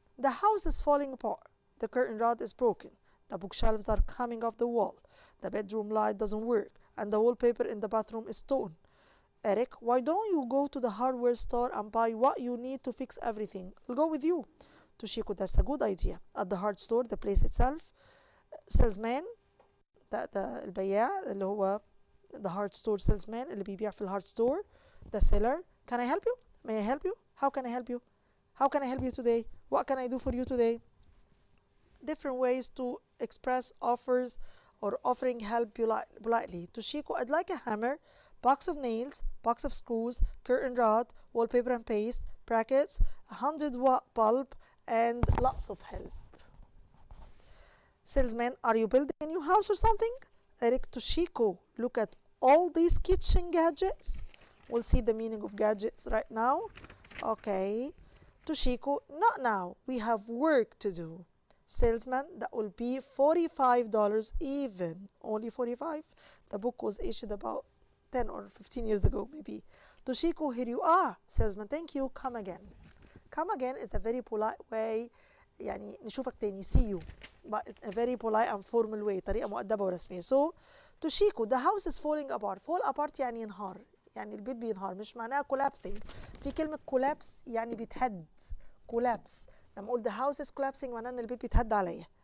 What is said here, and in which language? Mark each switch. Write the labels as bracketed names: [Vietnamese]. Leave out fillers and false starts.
[English] The house is falling apart. The curtain rod is broken. The bookshelves are coming off the wall. The bedroom light doesn't work. And the wallpaper in the bathroom is torn. Eric, why don't you go to the hardware store and buy what you need to fix everything? I'll go with you. Toshiko, that's a good idea. At the hard store, the place itself. [Arabic] Salesman, البياع اللي هو [English] the hard store salesman [Arabic] اللي بيبيع في الهارد ستور. [English] The seller, can I help you? May I help you? How can I help you? How can I help you today? What can I do for you today? Different ways to express offers or offering help politely. Toshiko, I'd like a hammer, box of nails, box of screws, curtain rod, wallpaper and paste, brackets, 100-watt bulb, and lots of help. Salesman, are you building a new house or something? Eric, Toshiko, look at all these kitchen gadgets. We'll see the meaning of gadgets right now. Okay. Toshiko, not now. We have work to do. Salesman, that will be $45 even. Only 45? The book was issued about 10 or 15 years ago maybe. Toshiko, here you are. Salesman, thank you. Come again. Come again is a very polite way. [Arabic] يعني نشوفك تاني. [English] See you. But a very polite and formal way. [Arabic] طريقة مؤدبة ورسمية. [English] So, Toshiko, the house is falling apart. Fall apart [Arabic] يعني ينهار. يعني البيت بينهار. مش معناها [English] collapsing. [Arabic] في كلمة collapse يعني بيتهد. [English] collapse. [Arabic] لما أقول [English] the house is collapsing [Arabic] معناه إن البيت بيتهد عليا.